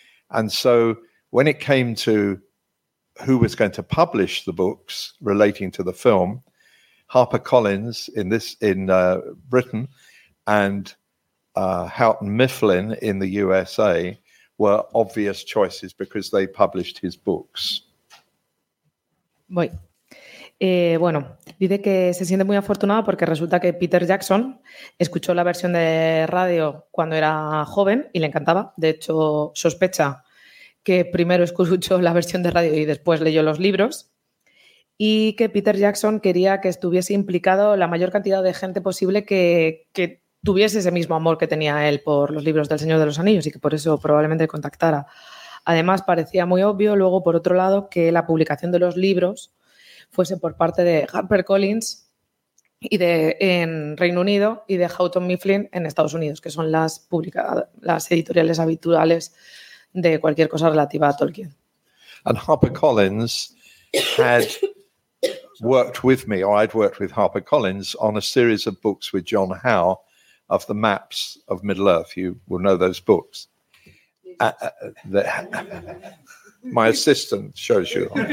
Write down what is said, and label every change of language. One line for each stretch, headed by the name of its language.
English: And so when it came to who was going to publish the books relating to the film, HarperCollins in Britain and Houghton Mifflin in the USA were obvious choices because they published his books.
Spanish: Voy. Bueno, dice que se siente muy afortunado porque resulta que Peter Jackson escuchó la versión de radio cuando era joven y le encantaba. De hecho, sospecha que primero escuchó la versión de radio y después leyó los libros. Y que Peter Jackson quería que estuviese implicado la mayor cantidad de gente posible que tuviese ese mismo amor que tenía él por los libros del Señor de los Anillos y que por eso probablemente contactara. Además, parecía muy obvio, luego, por otro lado, que la publicación de los libros fuese por parte de HarperCollins y en Reino Unido y de Houghton Mifflin en Estados Unidos, que son las editoriales habituales de cualquier cosa relativa a Tolkien.
English: And HarperCollins had worked with me, or I'd worked with HarperCollins on a series of books with John Howe of the maps of Middle-earth. You will know those books. My assistant shows you.